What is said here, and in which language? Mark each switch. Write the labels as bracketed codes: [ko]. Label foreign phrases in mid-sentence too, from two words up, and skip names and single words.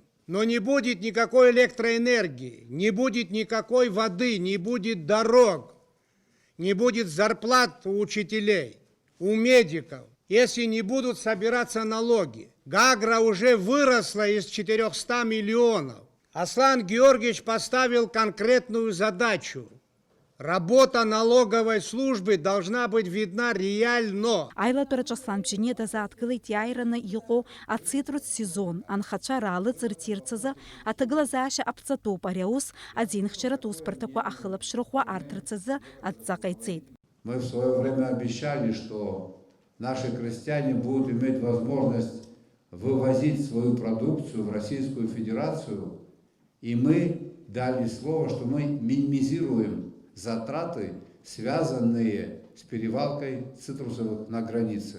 [ru] Но не будет никакой электроэнергии, не будет никакой воды, не будет дорог, не будет зарплат у учителей, у медиков, если не будут собираться налоги. Гагра уже выросла из 400 миллионов. Аслан Георгиевич поставил конкретную задачу. Работа налоговой службы должна быть видна реально. [ab] Аилатәараҿ Аслан Бџьыни дазааҭгылеит иааираны иҟоу ацитрус сезон анхацәа раалыҵырц азы аҭагылазаашьа аԥҵатәуп. Ари аус аӡинхьчаратә усбарҭақәа ахылаԥшрыхәа арҭарц азы адҵа ҟаиҵеит. [ru] Мы в свое время обещали, что наши крестьяне будут иметь возможность вывозить свою продукцию в Российскую Федерацию, и мы дали слово, что мы минимизируем затраты, связанные с перевалкой цитрусовых на границе.